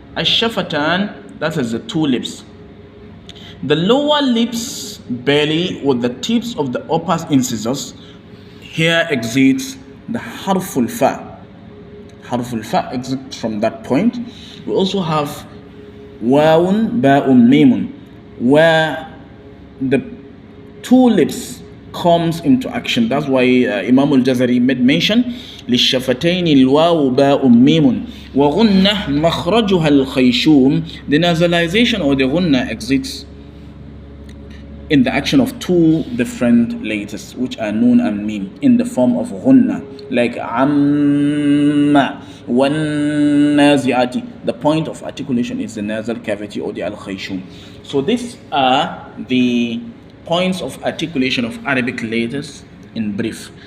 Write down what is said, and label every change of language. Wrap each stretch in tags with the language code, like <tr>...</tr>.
<en>Ash-shafatan, that is the 2 lips. The lower lips belly with the tips of the upper incisors, here exits the harful fa. Harful fa exits from that point. We also have wawun, ba'un, mimun, where the 2 lips comes into action. That's why Imam al-Jazari made mention</en> <ar>للشفتين الواو باء ميم وغنة مخرجها الخيشوم.</ar> <en>The nasalization or the غنة exits in the action of 2 different letters, which are nun and mim, in the form of غنة, like amma والنازعات. The point of articulation is the nasal cavity or the al-khayshum. So these are the points of articulation of Arabic letters in brief.</en>